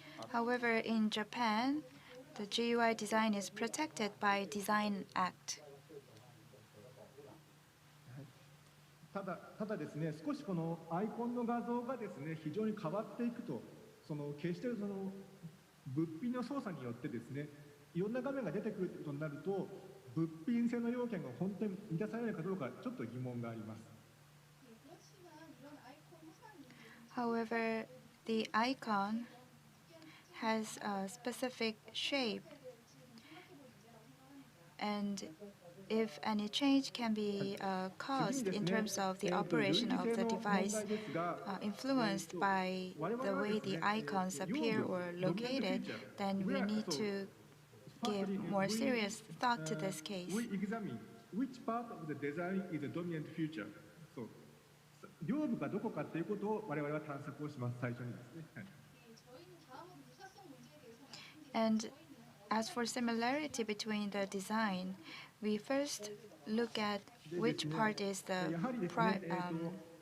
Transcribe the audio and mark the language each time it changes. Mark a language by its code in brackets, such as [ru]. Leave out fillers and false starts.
[en] However, in Japan, the GUI design is protected by Design Act. [ja] ただですね、少しこのアイコンの画像がですね、非常に変わっていくと、決してその物品の操作によってですね、いろんな画面が出てくるということになると、物品性の要件が本当に満たされるかどうかちょっと疑問があります。 [en] However, the icon has a specific shape, and if any change can be caused in terms of the operation of the device, influenced by the way the icons appear or located, then we need to give more serious thought to this case. We examine which part of the design is the dominant feature. [ja] そう、両部がどこかということを我々は探索をします。最初にですね。 [en] And as for similarity between the design, we first look at which part is the important part.